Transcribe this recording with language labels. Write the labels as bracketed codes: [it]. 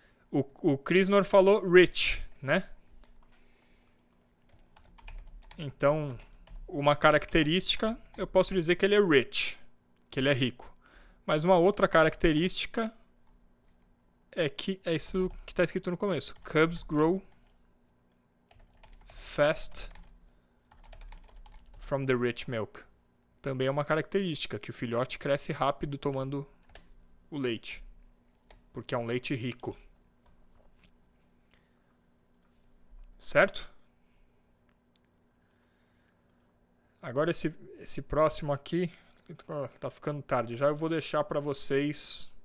[pt] O Krisnor falou rich, né? Então, uma característica, eu posso dizer que ele é rich, que ele é rico. Mas uma outra característica é que é isso que está escrito no começo. [en] Cubs grow fast from the rich milk. [pt] Também é uma característica, que o filhote cresce rápido tomando o leite. Porque é um leite rico. Certo? Agora esse próximo aqui tá ficando tarde. Já eu vou deixar para vocês